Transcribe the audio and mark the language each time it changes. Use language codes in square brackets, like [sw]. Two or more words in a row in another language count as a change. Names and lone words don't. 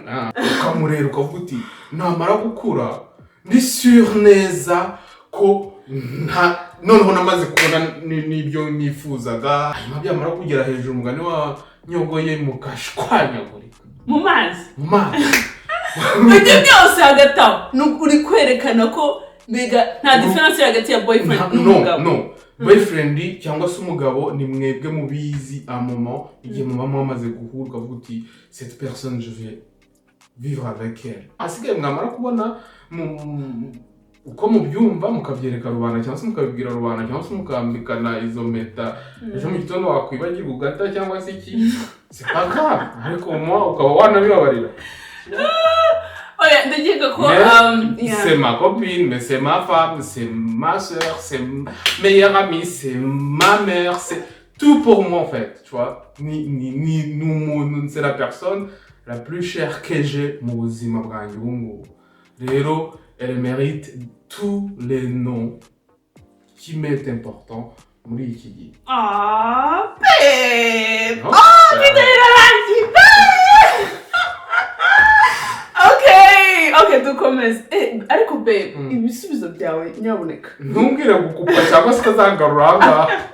[rw] Ukamurera ukavuga uti namara gukura ndi sûr neza ko noneho namaze kubona n'ibyo nifuzaga hanyuma byamara kugera hejuru umugani wa nyogoye mukashwanyagurika mu mazi ibyo byose hagati aho uri kwerekana ko mbega nta difference hagati ya boyfriend n'umugabo. No boyfriend cyangwa se umugabo ni mwebwe mubizi [fr] a moment [rw] igihe muba mwamaze guhura ukavuga uti [fr] cette personne je vais vivre avec elle. [rw] Asigaye mwamara kubona uko mubyumva mukabyereka rubanda cyangwa se mukabibwira rubanda cyangwa se mukambikana izo meta ejo mu gitondo wakwibagirwa ugata cyangwa se iki [fr] c'est pas grave [rw] ariko ukaba wanabibabarira. Ndakeka ko [fr] c'est ma copine, mais c'est ma femme, c'est ma soeur, c'est meilleure amie, c'est ma mère, c'est tout pour moi en fait, tu vois. Nous, c'est la personne la plus chère que j'ai [rw] mu buzima bwanjye ubu ngubu. [fr] Rero elle mérite tous les noms qui m'est important [rw] muri iki gihe. [en] Babe! Okay, [rw] dukomeze. Ariko babe, ibisubizo byawe nyaboneka. Ntumbwire gukupa cyangwa se kazangarura aha.